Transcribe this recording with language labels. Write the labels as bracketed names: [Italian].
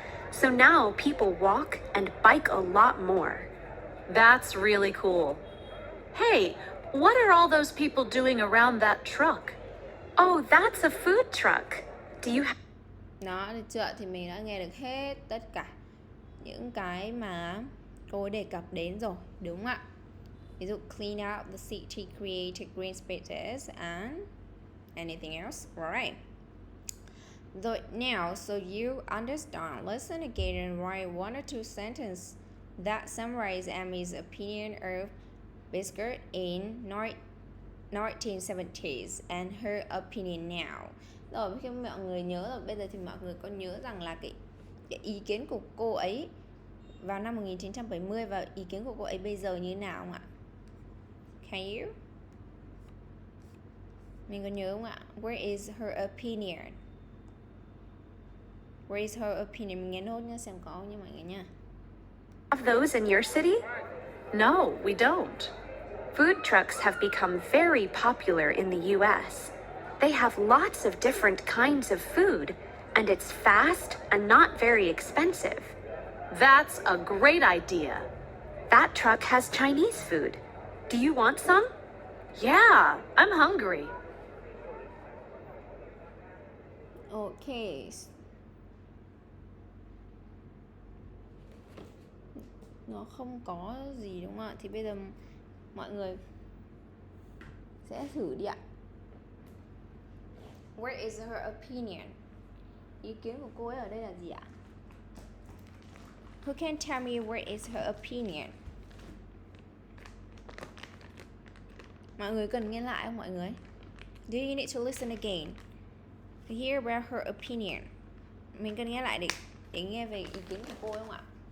[English] So now people walk and bike a lot more. That's really cool. Hey, what are all those people doing around that truck? Oh, that's a food truck. Do you have... [Vietnamese] Đó, được chưa? Thì mình đã nghe được hết tất cả những cái mà cô ấy đề cập đến rồi, đúng không ạ? Ví dụ [English] clean out the city, create green spaces and anything else, right? Now, so you understand, listen again and write one or two sentences that summarize Amy's opinion of Biscuit in 1970s and her opinion now. [Vietnamese] Rồi khi mọi người nhớ rồi, bây giờ thì mọi người có nhớ rằng là cái ý kiến của cô ấy vào năm 1970 và ý kiến của cô ấy bây giờ như thế nào không ạ? [English] Can you? [Vietnamese] Mình có nhớ không ạ? [English] Where is her opinion? Where is her opinion? [Vietnamese] Mình nghe nốt nhé, xem có như mọi người nha. [English] Have those in your city? No, we don't. Food trucks have become very popular in the US. They have lots of different kinds of food, and it's fast and not very expensive. That's a great idea. That truck has Chinese food. Do you want some? Yeah, I'm hungry. Okay. [Vietnamese] Nó không có gì đúng không ạ? Thì bây giờ mọi người sẽ thử đi ạ. [English] Where is her opinion? [Vietnamese] Ý kiến của cô ấy ở đây là gì ạ? [English] Who can tell me where is her opinion? [Vietnamese] Mọi người cần nghe lại không mọi người? [English] Do you need to listen again to hear about her opinion? [Vietnamese] Mình cần nghe lại để nghe về ý kiến của cô ấy không ạ?